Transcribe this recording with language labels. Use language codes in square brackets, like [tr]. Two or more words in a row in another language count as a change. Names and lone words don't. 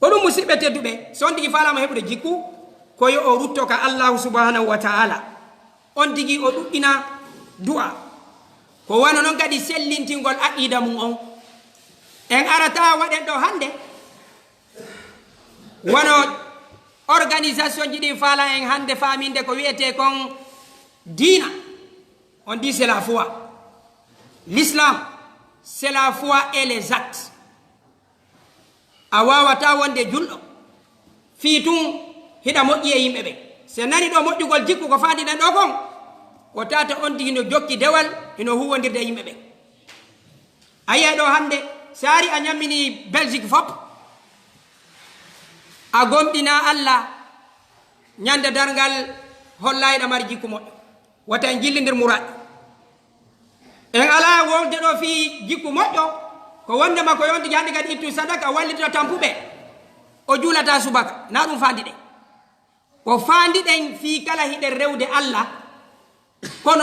[ff] musidɓe tedduɓe so on tigi falama heɓude jikku ko yo o rutto ka [ar] allahu subhanahu wa taala [ff] on tigi o ɗuɗɗina du'a ko wano noon kadi sellintingol aqida mum on en arata waɗen ɗo hande wano organisation ji ɗin faala en hande faminde ko wiyete kon dina [fr] on dit c'est la foi l'islam c'est la foi et les actes [ff] a wawata wonde julɗo fii tun hiɗa moƴƴi e yimɓe ɓe so nani ɗo moƴƴugol jikku ko fandiɗen ɗo kon ko tata on tigi no jokki dewal hino huwodirde e yimɓe ɓe a yiyay ɗo hande so ari a ñammini belgique fop a gomɗina allah ñande dargal hollayɗa mari jikku moƴƴo wata en jillidir muraɗ en ala wonde ɗo fi jikku moƴƴo ko wondema ko yonti hande kadi ittu sadaka wallito tampuɓe o juulata subaka na ɗum fandiɗen ko fandiɗen fi kala hiɗen rewde allah kono